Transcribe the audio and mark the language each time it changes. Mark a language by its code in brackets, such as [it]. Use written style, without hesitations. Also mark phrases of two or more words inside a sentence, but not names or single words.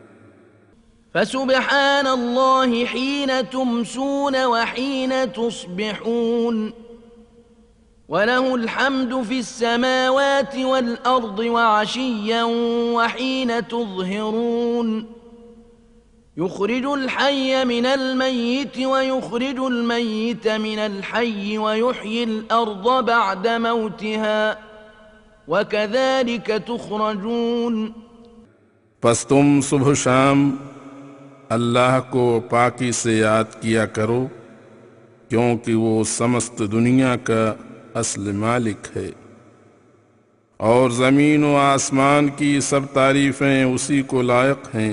[ar] فسبحان الله حين تمسون وحين تصبحون وله الحمد في السماوات والأرض وعشيا وحين تظهرون يخرج الحي من الميت ويخرج الميت من الحي ويحيي الأرض بعد موتها وكذلك تخرجون. [hi] पस तुम सुबह शाम अल्लाह को पाकी से याद किया करो, क्योंकि वो समस्त दुनिया का असल मालिक है, और ज़मीन व आसमान की सब तारीफ़ें उसी को लायक हैं।